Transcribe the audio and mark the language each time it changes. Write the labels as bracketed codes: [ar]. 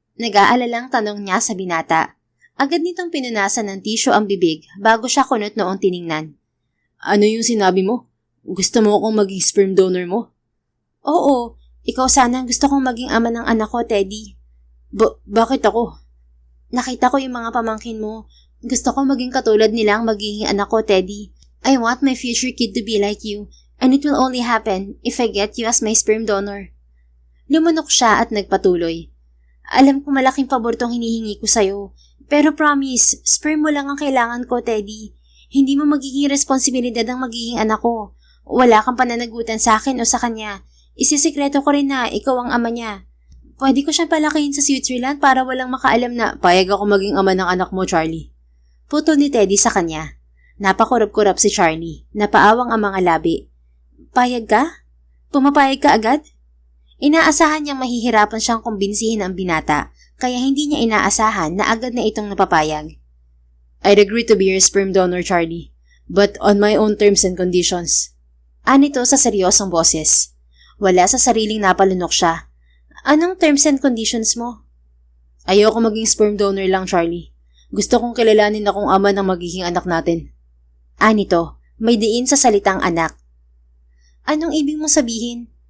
[tl] Nag-aalalang tanong niya sa binata. Agad nitong pinunasan ng tisyo ang bibig bago siya kunot noong tiningnan. Ano yung sinabi mo? Gusto mo akong maging sperm donor mo? Oo, ikaw sana ang gusto kong maging ama ng anak ko, Teddy. Bakit ako? Nakita ko yung mga pamangkin mo. Gusto ko maging katulad nilang magiging anak ko, Teddy. [en] I want my future kid to be like you, and it will only happen if I get you as my sperm donor. [tl] Lumunok siya at nagpatuloy. Alam ko malaking pabor tong hinihingi ko sa'yo, pero promise, sperm mo lang ang kailangan ko, Teddy. Hindi mo magiging responsibilidad ang magiging anak ko. Wala kang pananagutan sa akin o sa kanya. Isisikreto ko rin na ikaw ang ama niya. Pwede ko siyang palakihin sa Switzerland para walang makaalam na payag ako maging ama ng anak mo, Charlie. Putol ni Teddy sa kanya. Napakurap-kurap si Charlie. Napaawang ang mga labi. Payag ka? Pumapayag ka agad? Inaasahan niyang mahihirapan siyang kumbinsihin ang binata, kaya hindi niya inaasahan na agad na itong napapayag. [en] I'd agree to be your sperm donor, Charlie, but on my own terms and conditions. [tl] Anito sa seryosong boses. Wala sa sariling napalunok siya. Anong [en] terms and conditions [tl] mo? Ayoko maging sperm donor lang, Charlie. Gusto kong kilalanin akong ama ng magiging anak natin. Anito, may diin sa salitang anak. Anong ibig mong sabihin?